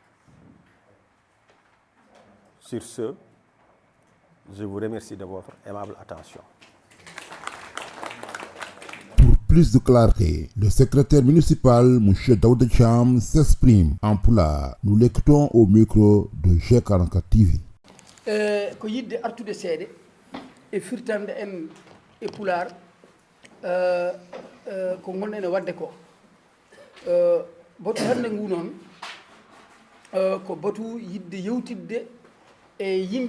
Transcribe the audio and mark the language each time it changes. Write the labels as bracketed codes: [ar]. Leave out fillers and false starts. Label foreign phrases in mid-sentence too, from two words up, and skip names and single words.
[fr] Sur ce, je vous remercie de votre aimable attention. Pour plus de clarté, le secrétaire municipal, M. Daouda Cham, s'exprime en pulaar. Nous l'écoutons au micro de G44 TV. [ff] ko yidde artude seede e firtande en e pular ko gonɗen e wadde ko batu hande ngu noon ko batu yidde yewtidde e yimɓe